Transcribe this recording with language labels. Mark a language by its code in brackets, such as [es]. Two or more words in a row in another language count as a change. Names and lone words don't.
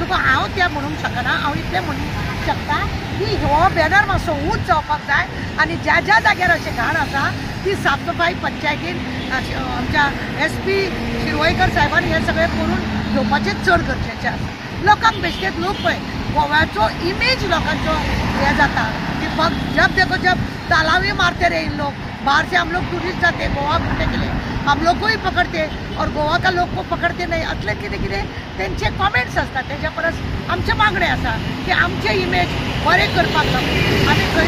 [kok] तुका हांव तें म्हणूंक शकना हांव इतलें म्हणूंक शकता की हो बॅनर मातसो उंच जावपाक जाय आनी ज्या ज्या जाग्यार अशें घाण आसा ती साफसफाई पंचायतीन आमच्या SP शिरवयकर साहेबान हें सगळें करून घेवपाचें चड गरजेचें आसा। लोकांक बेश्टेच लोक पळय गोव्याचो इमेज लोकांचो हें जाता की [hi] जब देखो जब तालावी मारते रहे इन लोग बाहर से हम लोग टूरिस्ट जाते गोवा घूमने के लिए, हम लोग को ही पकडते और गोवा का लोक को पकडते नाही [kok] असले कितें कितें तेंचे कॉमेंट्स असतात. तेच्या परस आमचे मागणे आसा की आमचे इमेज बरें करपाक लागून आमी